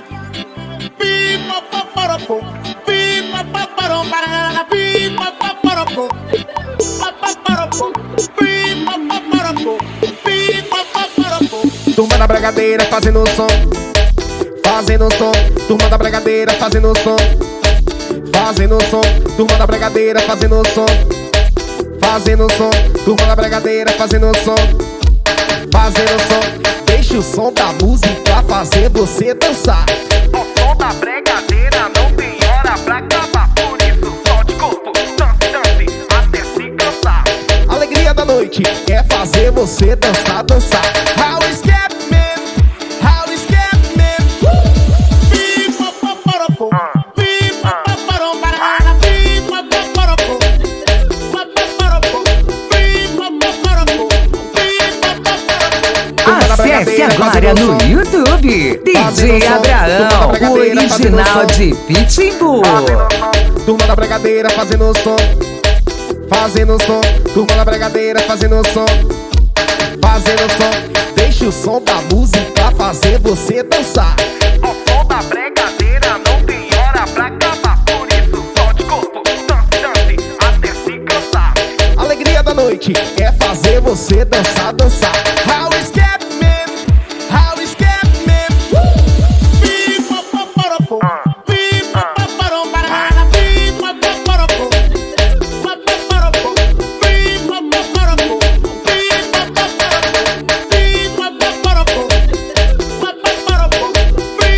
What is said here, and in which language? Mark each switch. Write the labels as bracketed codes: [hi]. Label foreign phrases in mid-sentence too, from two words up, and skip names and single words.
[pt] Pipa paparopo, pipa paparopo, pipa paparopo, paparopo, pipa paparopo, pipa paparopo. Turma da Brigadeira fazendo som, fazendo som. Turma da Brigadeira fazendo som, fazendo som. Turma da Brigadeira fazendo som, fazendo som. Turma da Brigadeira fazendo som, fazendo som. Deixa o som da música fazer você dançar. O som da Brigadeira não tem hora pra acabar. Por isso solte corpo, dance, dance, até se cansar. Alegria da noite é fazer você dançar, dançar. [en] How is Scatman? How is Scatman? Pipa paparopo, pipa paparopo, pipa paparopo, paparopo, pipa paparopo, pipa paparopo. [pt] Acesse agora no YouTube DJ Abraão, o original de Pitbull. Turma da Brigadeira fazendo som, fazendo som. Turma da Brigadeira fazendo som, fazendo som. Deixa o som da música fazer você dançar. O som da Brigadeira não tem hora pra acabar. Por isso solte corpo, dance, dance, até se cansar. Alegria da noite é fazer você dançar, dançar. [en] How is Scatman? How is Scatman? Pipa paparopo, pipa paparopo, pipa paparopo, paparopo, pipa paparopo, pipa paparopo, pipa paparopo, paparopo,